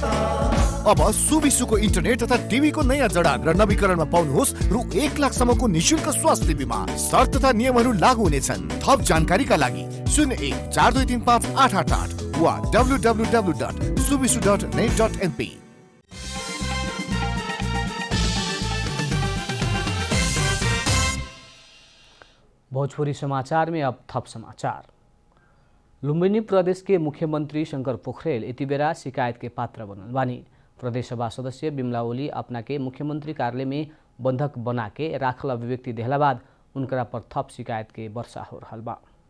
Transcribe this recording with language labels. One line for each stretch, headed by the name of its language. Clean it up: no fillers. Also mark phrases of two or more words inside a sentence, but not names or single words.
Nepali: अब सुबिसुको इन्टरनेट तथा टिभीको नयाँ जडान र नवीकरणमा पाउनुहोस् रु 1 लाखसम्मको निशुल्क स्वास्थ्य बिमा। शर्त तथा नियमहरू लागू हुनेछन्। थप जानकारीका लागि 0142358888 वा www.subisu.net.np।
Bhojpuri: भोजपुरी समाचार में अब थप समाचार। लुम्बिनी प्रदेश के मुख्यमंत्री शंकर पोखरेल इति बेला शिकायत के पात्र बनल बानी। प्रदेश सभा सदस्य बिमला ओली अपना के मुख्यमंत्री कार्यालय में बंधक बना के राखल अभिव्यक्ति देहला बाद उनकरा पर थप शिकायत के वर्षा हो रहल बा।